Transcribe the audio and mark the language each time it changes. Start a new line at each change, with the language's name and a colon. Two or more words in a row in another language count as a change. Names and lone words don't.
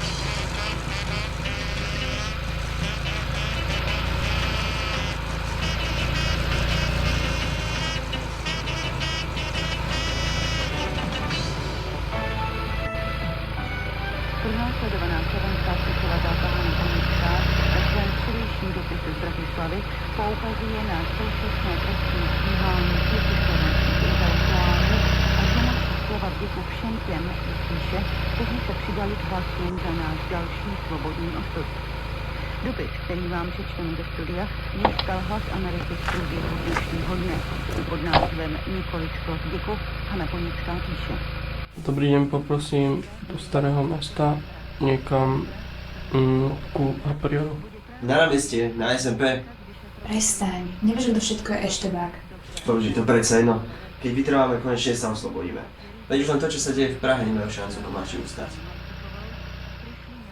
Czech: Pronásledovaná slovenská spisovateľka Hana Konická ve svém včerejším dopise z Bratislavy poukazuje na současné trestní stíhání československých intelektuálů a pomocí slova vděku všem těm, píše, kteří se přidali k hlasům za náš další svobodný osud. Dopis, který vám přečteme ze studia, získal Hlas Ameriky v průběhu dnešního dne. Pod názvem Několik slov vděku Hana Konická píše.
Slovak: Dobrý deň, poprosím do Starého mesta niekam ku Aprioru. Na námestie, na SMP. Prestaň, nevieš, kto všetko je eštebák. Bože, to predsa jedno. Keď vytrváme, konečne sa oslobodíme. Veď už len to, čo sa deje v Prahe, nemajú šancu Komáči ustať.